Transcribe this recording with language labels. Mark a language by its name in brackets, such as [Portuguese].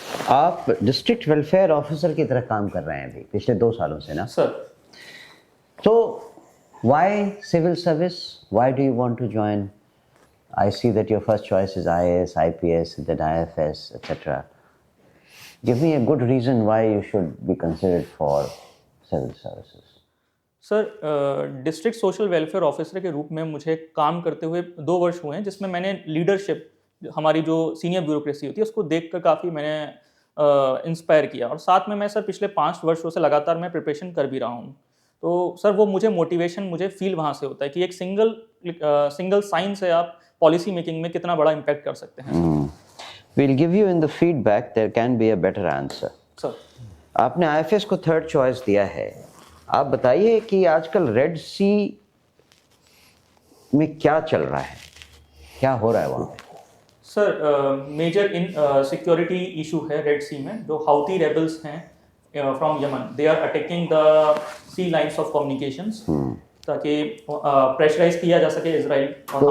[Hindi] आप district welfare officer की तरह काम कर रहे हैं अभी पिछले 2 सालों से ना? सर [English] तो why civil service? Why do you want to join? I see that your first choice is IAS, IPS, then IFS, etc. Give me a good reason why you should be considered for civil services. [Hindi] Sir district social welfare officer के रूप में मुझे काम करते हुए 2 वर्ष हुए हैं, जिसमें मैंने लीडरशिप हमारी जो सीनियर ब्यूरोक्रेसी होती है उसको देखकर काफ़ी मैंने इंस्पायर किया। और साथ में मैं सर पिछले 5 वर्षों से लगातार मैं प्रिपरेशन कर भी रहा हूँ। तो सर वो मुझे मोटिवेशन मुझे फील वहाँ से होता है कि एक सिंगल साइन से आप पॉलिसी मेकिंग में कितना बड़ा इम्पैक्ट कर सकते हैं। [English] We'll give you in the feedback there can be a better answer. [Hindi] Sir आपने IFS को 3rd चॉइस दिया है। आप बताइए कि आजकल रेड सी में क्या चल रहा है, क्या हो रहा है वहाँ पे? [English] Sir major in security issue है red sea में। जो हाउती रेबल्स हैं from Yemen, they are attacking the sea lines of communications [Hindi] ताकि प्रेशराइज किया जा सके इजराइल और